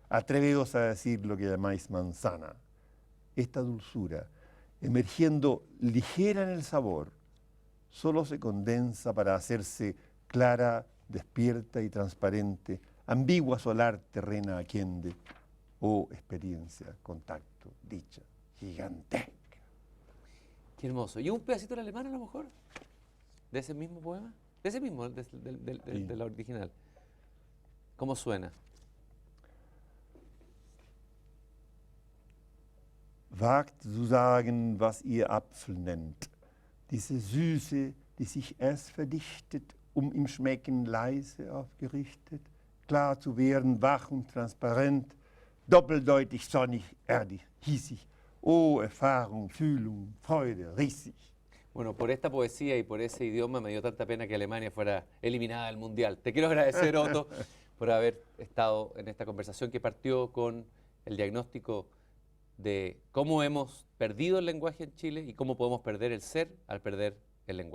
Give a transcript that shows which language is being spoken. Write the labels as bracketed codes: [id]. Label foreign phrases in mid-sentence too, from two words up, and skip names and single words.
[es] Atreveos a decir lo que llamáis manzana. Esta dulzura, emergiendo ligera en el sabor, solo se condensa para hacerse clara, despierta y transparente, ambigua solar terrena aquende. Oh, experiencia, contacto, dicha, gigantesca. Qué hermoso. ¿Y un pedacito del alemán a lo mejor? ¿De ese mismo poema? De ese mismo, de la original. ¿Cómo suena? [de] Wagt zu sagen, was ihr Apfel nennt. Diese Süße, die sich erst verdichtet, im Schmecken leise aufgerichtet, klar zu werden, wach und transparent, doppeldeutig, sonnig, erdig, hiesig. Oh, Erfahrung, Fühlung, Freude, riesig. [es] Bueno, por esta poesía y por ese idioma me dio tanta pena que Alemania fuera eliminada del Mundial. Te quiero agradecer, Otto, por haber estado en esta conversación que partió con el diagnóstico de cómo hemos perdido el lenguaje en Chile y cómo podemos perder el ser al perder el lenguaje.